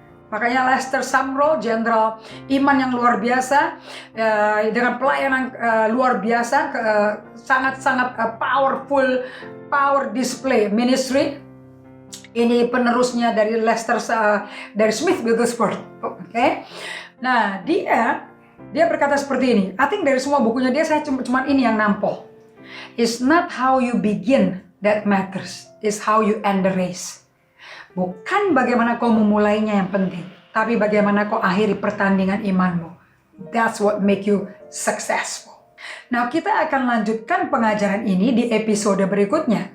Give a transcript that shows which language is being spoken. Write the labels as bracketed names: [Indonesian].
[Indonesian] Makanya Lester Sumrall, jenderal iman yang luar biasa, dengan pelayanan luar biasa, sangat-sangat powerful, [English] power display ministry. [Indonesian] Ini penerusnya dari dari Smith Wigglesworth. Oke. Nah, dia berkata seperti ini. [English] I think [Indonesian] dari semua bukunya dia, saya cuma ini yang nampol. [English] It's not how you begin that matters, it's how you end the race. [Indonesian] Bukan bagaimana kau memulainya yang penting, tapi bagaimana kau akhiri pertandingan imanmu. [English] That's what make you successful. [Indonesian] Nah, kita akan lanjutkan pengajaran ini di episode berikutnya.